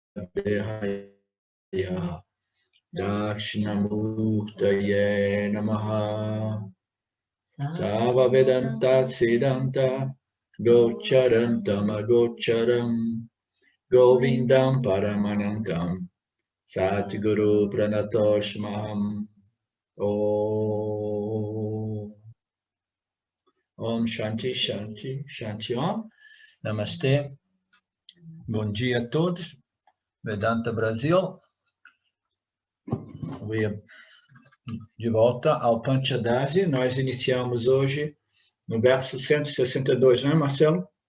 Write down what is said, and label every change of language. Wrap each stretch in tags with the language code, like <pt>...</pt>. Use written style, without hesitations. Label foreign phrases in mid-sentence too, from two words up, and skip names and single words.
<sa>देहाय दक्षिणामूर्तये नमः सव वेदान्त सिद्धान्त गोचरन्तम् अगोचरम् गोविन्दम् परमानन्तम् सत्गुरु प्रणतोस्म्यहम् ॐ शान्ति शान्ति शान्ति ॐ.</sa> <pt>Namastê. Bom dia a todos. Vedanta Brasil. De volta ao Panchadasi. Nós iniciamos hoje no verso 162, não é, Marcelo?</pt>